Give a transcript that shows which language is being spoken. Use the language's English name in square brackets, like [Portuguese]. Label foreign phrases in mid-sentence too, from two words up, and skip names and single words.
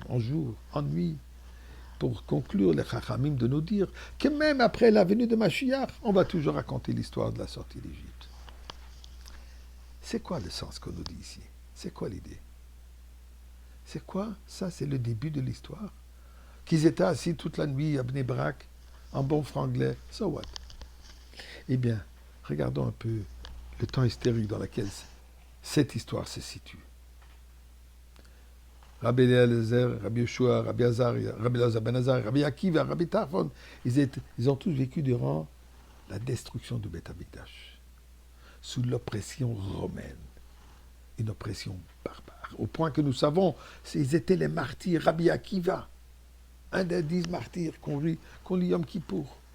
[French] En jour, en nuit, pour conclure les Chachamim de nous dire que même après la venue de Mashiach, on va toujours raconter l'histoire de la sortie d'Égypte. C'est quoi le sens qu'on nous dit ici? C'est quoi l'idée? C'est quoi? Ça, c'est le début de l'histoire. Qu'ils étaient assis toute la nuit à Bnei Brak, en bon franglais. [English] So what? [French] Eh bien, regardons un peu le temps historique dans lequel cette histoire se situe. Rabbi Eliezer, Rabbi Yeshua, Rabbi Azaria, Rabbi Elazar ben Azaria, Rabbi Akiva, Rabbi Tarfon, ils ont tous vécu durant la destruction du Beth Amikdash, sous l'oppression romaine, une oppression barbare, au point que nous savons, ils étaient les martyrs. Rabbi Akiva, un des 10 martyrs qu'on lit Yom Kippour.